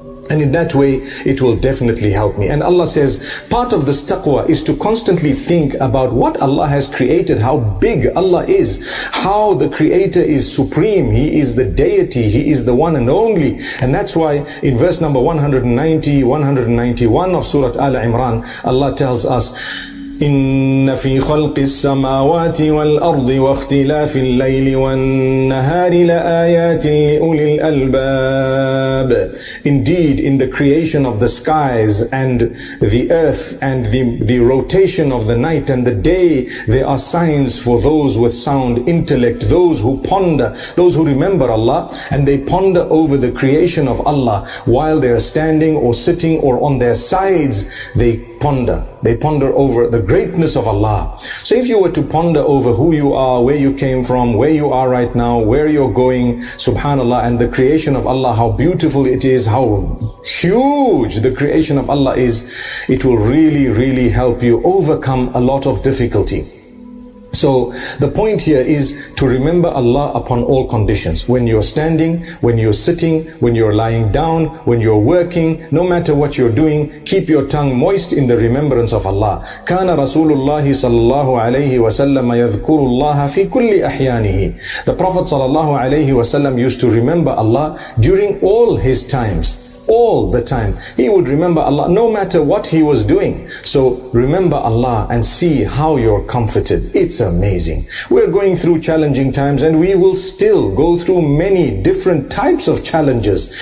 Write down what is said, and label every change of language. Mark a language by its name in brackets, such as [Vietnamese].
[English] And in that way, it will definitely help me. And Allah says, part of this taqwa is to constantly think about what Allah has created, how big Allah is, how the Creator is supreme. He is the deity. He is the one and only. And that's why in verse number 190, 191 of Surah Al-Imran, Allah tells us, [Arabic] إن في خلق السماوات والأرض واختلاف الليل والنهار لآيات لأولي الألباب. [English] Indeed, in the creation of the skies and the earth and the rotation of the night and the day, there are signs for those with sound intellect, those who ponder, those who remember Allah, and they ponder over the creation of Allah while they are standing or sitting or on their sides. They ponder over the greatness of Allah. So if you were to ponder over who you are, where you came from, where you are right now, where you're going, subhanallah, and the creation of Allah, how beautiful it is, how huge the creation of Allah is, it will really, really help you overcome a lot of difficulty. So the point here is to remember Allah upon all conditions. When you're standing, when you're sitting, when you're lying down, when you're working, no matter what you're doing, keep your tongue moist in the remembrance of Allah. [Arabic] كان رسول الله صلى الله عليه وسلم يذكر الله في كل أحيانه. [English] The Prophet صلى الله عليه وسلم used to remember Allah during all his times. All the time. He would remember Allah no matter what he was doing. So remember Allah and see how you're comforted. It's amazing. We're going through challenging times and we will still go through many different types of challenges.